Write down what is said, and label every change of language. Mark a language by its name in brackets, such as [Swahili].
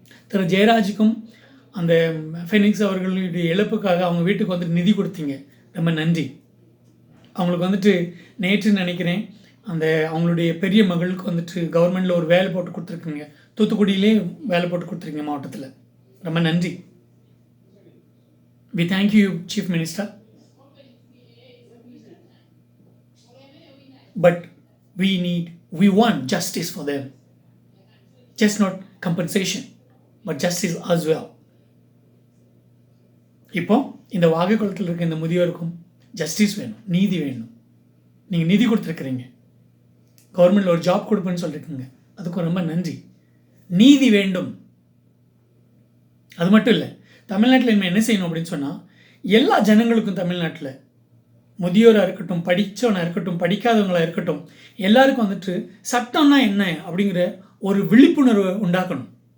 [Tamil] திரு ஜெயராஜுக்கும் அந்த ஃபெனிக்ஸ் அவர்களுடைய இழப்புக்காக அவங்க வீட்டுக்கு வந்துட்டு நிதி கொடுத்தீங்க, ரொம்ப நன்றி. அவங்களுக்கு வந்துட்டு நேற்று நினைக்கிறேன் அவங்களுடைய பெரிய மகளுக்கு வந்துட்டு கவர்மெண்ட்டில் ஒரு வேலை போட்டு கொடுத்துருக்குங்க, தூத்துக்குடியிலே வேலை போட்டு கொடுத்துருக்கீங்க மாவட்டத்தில், ரொம்ப நன்றி. [English] We thank you, Chief Minister. But we want justice for them. Just not compensation, but justice as well. [Tamil] இப்போ இந்த வாகைக்குளத்தில் இருக்க இந்த முதியோருக்கும் ஜஸ்டிஸ் வேணும், நீதி வேணும். நீங்கள் நிதி கொடுத்துருக்குறீங்க, கவர்மெண்ட்டில் ஒரு ஜாப் கொடுப்பேன்னு சொல்லியிருக்குங்க, அதுக்கும் ரொம்ப நன்றி. நீதி வேண்டும். அது மட்டும் இல்லை, தமிழ்நாட்டில் இனிமேல் என்ன செய்யணும் அப்படின்னு சொன்னால், எல்லா ஜனங்களுக்கும் தமிழ்நாட்டில் முதியோராக இருக்கட்டும், படித்தவனாக இருக்கட்டும், படிக்காதவங்களாக இருக்கட்டும், எல்லாருக்கும் வந்துட்டு சட்டம்னா என்ன அப்படிங்கிற ஒரு விழிப்புணர்வை உண்டாக்கணும்.